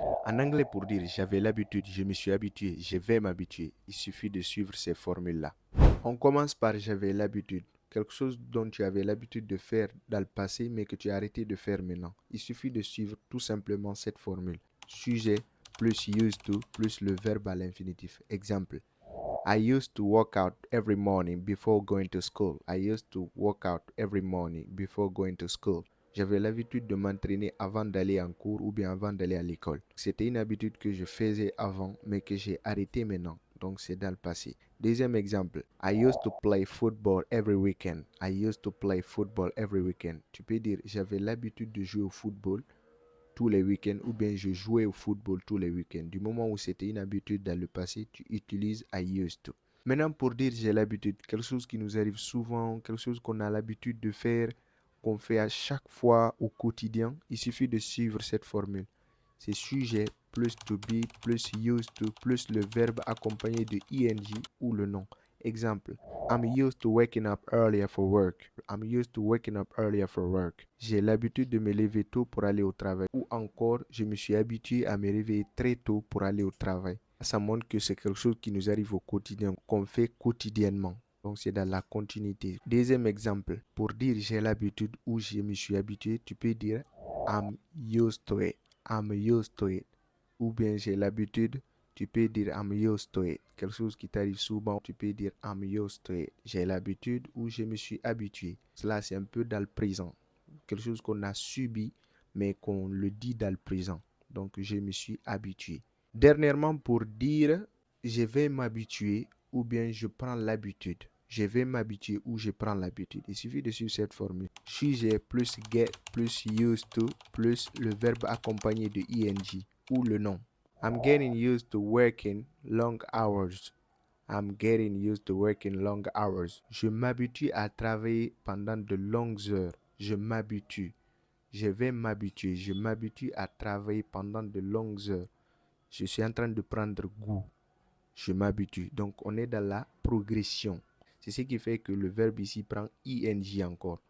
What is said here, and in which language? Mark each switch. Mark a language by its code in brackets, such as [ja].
[fr] En anglais, pour dire j'avais l'habitude, je me suis habitué, je vais m'habituer, il suffit de suivre ces formules-là. On commence par j'avais l'habitude. Quelque chose dont tu avais l'habitude de faire dans le passé, mais que tu as arrêté de faire maintenant. Il suffit de suivre tout simplement cette formule. Sujet plus used to plus le verbe à l'infinitif. Exemple. [en] I used to work out every morning before going to school. I used to work out every morning before going to school. [fr] J'avais l'habitude de m'entraîner avant d'aller en cours ou bien avant d'aller à l'école. C'était une habitude que je faisais avant, mais que j'ai arrêté maintenant. Donc c'est dans le passé. Deuxième exemple. [en] I used to play football every weekend. I used to play football every weekend. [fr] Tu peux dire j'avais l'habitude de jouer au football tous les week-ends ou bien je jouais au football tous les week-ends. Du moment où c'était une habitude dans le passé, tu utilises [en] I used to. [fr] Maintenant, pour dire j'ai l'habitude, quelque chose qui nous arrive souvent, quelque chose qu'on a l'habitude de faire, qu'on fait à chaque fois au quotidien, il suffit de suivre cette formule. C'est sujet plus to be plus used to plus le verbe accompagné de ing ou le nom. [en] Exemple, I'm used to waking up earlier for work. I'm used to waking up earlier for work. [fr] J'ai l'habitude de me lever tôt pour aller au travail. Ou encore, je me suis habitué à me réveiller très tôt pour aller au travail. Ça montre que c'est quelque chose qui nous arrive au quotidien, qu'on fait quotidiennement. Donc c'est dans la continuité. Deuxième exemple, pour dire j'ai l'habitude ou je me suis habitué, tu peux dire [en] I'm used to it. I'm used to it. [fr] Ou bien j'ai l'habitude, tu peux dire [en] I'm used to it. [fr] Quelque chose qui t'arrive souvent, tu peux dire [en] I'm used to it. [fr] J'ai l'habitude ou je me suis habitué. Cela, c'est un peu dans le présent. Quelque chose qu'on a subi, mais qu'on le dit dans le présent. Donc, je me suis habitué. Dernièrement, pour dire je vais m'habituer ou bien je prends l'habitude. Je vais m'habituer ou je prends l'habitude. Il suffit de suivre cette formule. Sujet plus get plus used to plus le verbe accompagné de ing ou le nom. [en] I'm getting used to working long hours. I'm getting used to working long hours. [fr] Je m'habitue à travailler pendant de longues heures. Je m'habitue. Je vais m'habituer. Je m'habitue à travailler pendant de longues heures. Je suis en train de prendre goût. Je m'habitue. Donc, on est dans la progression. C'est ce qui fait que le verbe ici prend ing encore.